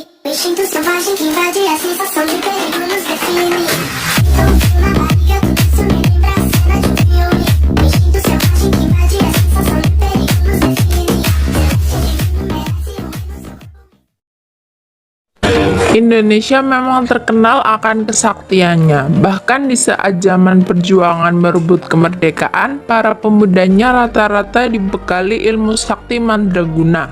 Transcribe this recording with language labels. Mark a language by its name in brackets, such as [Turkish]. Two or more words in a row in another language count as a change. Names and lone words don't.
[Portuguese] O instinto selvagem que invade a sensação de perigo nos define. Então, na barriga, tudo isso me lembra a cena de um filme. O instinto selvagem que invade a sensação de perigo nos define. [Indonesian] Indonesia memang terkenal akan kesaktiannya. Bahkan di saat zaman perjuangan merebut kemerdekaan, para pemudanya rata-rata dibekali ilmu sakti mandraguna.